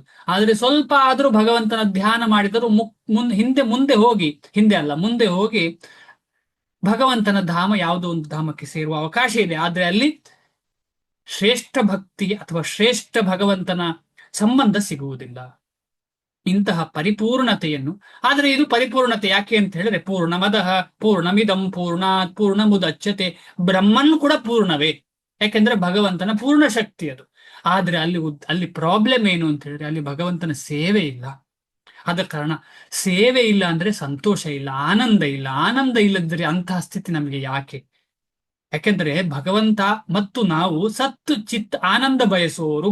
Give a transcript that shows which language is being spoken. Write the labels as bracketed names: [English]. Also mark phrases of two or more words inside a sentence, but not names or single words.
[Kannada] ಆದ್ರೆ ಸ್ವಲ್ಪ ಆದ್ರೂ ಭಗವಂತನ ಧ್ಯಾನ ಮಾಡಿದರೂ ಮುಂದೆ ಹೋಗಿ ಭಗವಂತನ ಧಾಮ ಯಾವುದೋ ಒಂದು ಧಾಮಕ್ಕೆ ಸೇರುವ ಅವಕಾಶ ಇದೆ. ಆದ್ರೆ ಅಲ್ಲಿ ಶ್ರೇಷ್ಠ ಭಕ್ತಿ ಅಥವಾ ಶ್ರೇಷ್ಠ ಭಗವಂತನ ಸಂಬಂಧ ಸಿಗುವುದಿಲ್ಲ. ಇಂತಹ ಪರಿಪೂರ್ಣತೆಯನ್ನು, ಆದ್ರೆ ಇದು ಪರಿಪೂರ್ಣತೆ ಯಾಕೆ ಅಂತ ಹೇಳಿದ್ರೆ, [Sanskrit] ಪೂರ್ಣಮದಃ ಪೂರ್ಣಮಿದಂ ಪೂರ್ಣಾತ್ ಪೂರ್ಣಮುದಚ್ಯತೆ. [Kannada] ಬ್ರಹ್ಮನ್ ಕೂಡ ಪೂರ್ಣವೇ, ಯಾಕೆಂದ್ರೆ ಭಗವಂತನ ಪೂರ್ಣ ಶಕ್ತಿ ಅದು. ಆದ್ರೆ ಅಲ್ಲಿ ಪ್ರಾಬ್ಲಮ್ ಏನು ಅಂತ ಹೇಳಿದ್ರೆ, ಅಲ್ಲಿ ಭಗವಂತನ ಸೇವೆ ಇಲ್ಲ. ಆದ ಕಾರಣ ಸೇವೆ ಇಲ್ಲ ಅಂದ್ರೆ ಸಂತೋಷ ಇಲ್ಲ, ಆನಂದ ಇಲ್ಲ. ಆನಂದ ಇಲ್ಲದಿದ್ರೆ ಅಂತಹ ಸ್ಥಿತಿ ನಮಗೆ ಯಾಕೆ? ಯಾಕೆಂದ್ರೆ ಭಗವಂತ ಮತ್ತು ನಾವು ಸತ್ತು ಚಿತ್ ಆನಂದ ಬಯಸುವವರು.